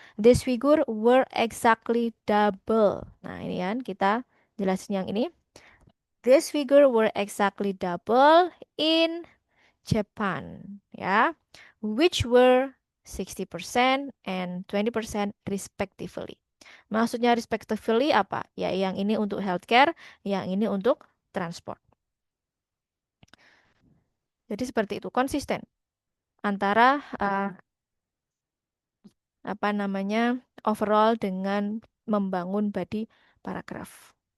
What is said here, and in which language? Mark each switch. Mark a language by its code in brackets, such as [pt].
[en] This figure were exactly double. [id] Nah, ini kan kita jelasin yang ini. [en] This figure were exactly double in Japan ya, which were 60% and 20% respectively. [id] Maksudnya respectively apa? Ya, yang ini untuk healthcare, yang ini untuk transport. Jadi seperti itu, konsisten antara apa namanya overall dengan membangun body paragraph.